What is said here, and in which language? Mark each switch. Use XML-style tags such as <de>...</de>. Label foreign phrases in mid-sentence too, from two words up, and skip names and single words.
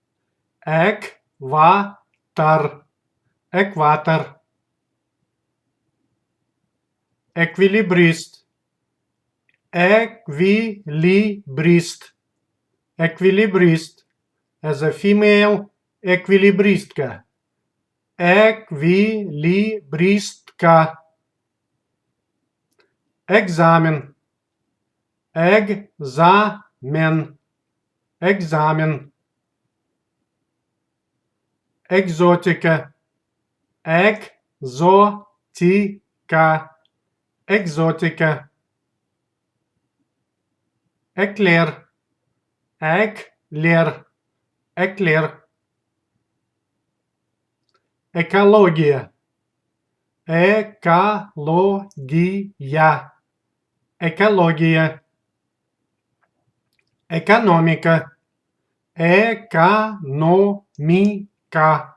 <ru>Экватор. Экватор. Эквилибрист. Эквилибрист. Эквилибрист.</ru> <en>As a female,</en> <ru>эквилибристка. Эквилибристка. Экзамен. Экзамен. Экзамен. Экзотика. Экзотика. Экзотика. Эклер. Эклер. Эклер. Экология. Экология. Экология. Экономика. Экономика.</ru>